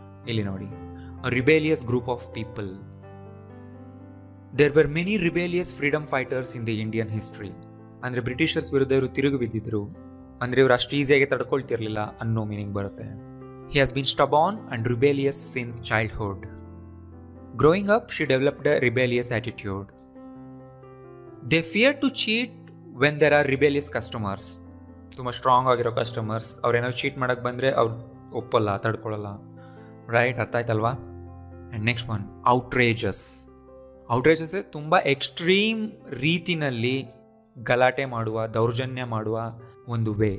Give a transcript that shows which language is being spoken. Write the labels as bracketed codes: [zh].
[kn] ಇಲ್ಲಿ ನೋಡಿ, [en] Rebellious group of people. There were many rebellious freedom fighters in the Indian history. [kn] ಅಂದರೆ Britishers ವಿರುದ್ಧ ಇವರು ತಿರುಗಿ ಬಿದ್ದಿದ್ರು, ಅಂದರೆ ಇವರು ಅಷ್ಟು ಈಸಿಯಾಗಿ ತಡ್ಕೊಳ್ತಿರ್ಲಿಲ್ಲ ಅನ್ನೋ ಮೀನಿಂಗ್ ಬರುತ್ತೆ. [en] He has been stubborn and rebellious since childhood. Growing up, she developed a rebellious attitude. They fear to cheat when there are rebellious customers. [kn] ತುಂಬ ಸ್ಟ್ರಾಂಗ್ ಆಗಿರೋ ಕಸ್ಟಮರ್ಸ್ ಅವ್ರೇನಾದ್ರು ಚೀಟ್ ಮಾಡೋಕ್ಕೆ ಬಂದರೆ ಅವ್ರು ಒಪ್ಪಲ್ಲ, ತಡ್ಕೊಳ್ಳಲ್ಲ. ರೈಟ್? ಅರ್ಥ ಆಯ್ತಲ್ವಾ? [en] and next one, [kn] ಔಟ್ರೇಜಸ್. ಔಟ್ರೇಜಸ್ ತುಂಬ ಎಕ್ಸ್ಟ್ರೀಮ್ ರೀತಿನಲ್ಲಿ ಗಲಾಟೆ ಮಾಡುವ, ದೌರ್ಜನ್ಯ ಮಾಡುವ ಒಂದು ವೇ.